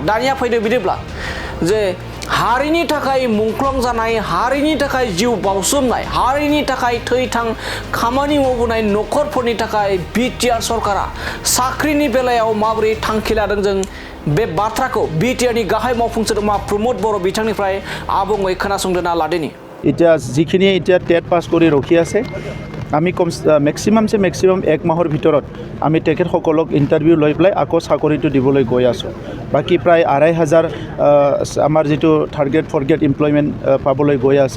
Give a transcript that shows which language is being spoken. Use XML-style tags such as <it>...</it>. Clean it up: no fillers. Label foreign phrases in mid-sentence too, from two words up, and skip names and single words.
<brx>दानिया फैदो बिदिब्ला जे हारिनि थाखाय मुंख्लं जानाय हारिनि थाखाय जिउ बावसोमनाय हारिनि थाखाय थै-थां खामानि मावबोनाय नखरफोरनि थाखाय बिटिआर सरकारा साख्रिनि बेलायाव माबोरै थांखि लादों जों बे बाथ्राखौ बिटिआरनि गाहाय मावफुं सोद्रोमा प्रमद बर' बिथांनिफ्राय आबुङै खोनासंदोना लादिनि।</brx> <as>এতিয়া যিখিনি এতিয়া</as> <en>TET pass</en> <as>কৰি ৰখি আছে আমি মেক্সিমাম 1 মাহৰ ভিতৰত আমি তেখেতসকলক ইণ্টাৰভিউ লৈ পেলাই আকৌ চাকৰিটো দিবলৈ গৈ আছোঁ। বাকী প্ৰায় 2,500 আমাৰ যিটো</as> <en>target forget employment</en> <as>পাবলৈ গৈ আছে।</as>